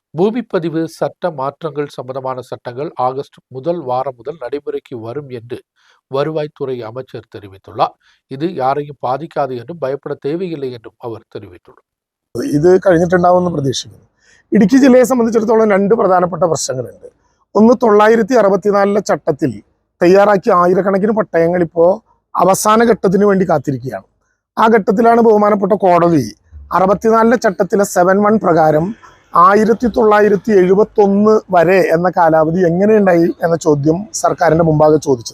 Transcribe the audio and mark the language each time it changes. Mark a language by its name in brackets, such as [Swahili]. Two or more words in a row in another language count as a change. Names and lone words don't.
[Tamil] பூமிப்பதிவு சட்ட மாற்றங்கள் சம்பந்தமான சட்டங்கள் ஆகஸ்ட் முதல் வாரம் முதல் நடைமுறைக்கு வரும் என்று வருவாய்த்துறை அமைச்சர் தெரிவித்துள்ளார். இது யாரையும் பாதிக்காது என்றும் பயப்பட தேவையில்லை என்றும் அவர் தெரிவித்துள்ளார். [Malayalam] ഇത് കഴിഞ്ഞിട്ടുണ്ടാവുമെന്ന് പ്രതീക്ഷിക്കുന്നു. ഇടുക്കി ജില്ലയെ സംബന്ധിച്ചിടത്തോളം രണ്ട് പ്രധാനപ്പെട്ട പ്രശ്നങ്ങളുണ്ട്. ഒന്ന് 964 ചട്ടത്തിൽ തയ്യാറാക്കിയ ആയിരക്കണക്കിന് പട്ടയങ്ങൾ ഇപ്പോൾ അവസാന ഘട്ടത്തിന് വേണ്ടി കാത്തിരിക്കുകയാണ്. ആ ഘട്ടത്തിലാണ് ബഹുമാനപ്പെട്ട കോടതി 64 ചട്ടത്തിലെ 7(1) പ്രകാരം 1971 വരെ എന്ന കാലാവധി എങ്ങനെയുണ്ടായി എന്ന ചോദ്യം സർക്കാരിൻ്റെ മുമ്പാകെ ചോദിച്ചത്.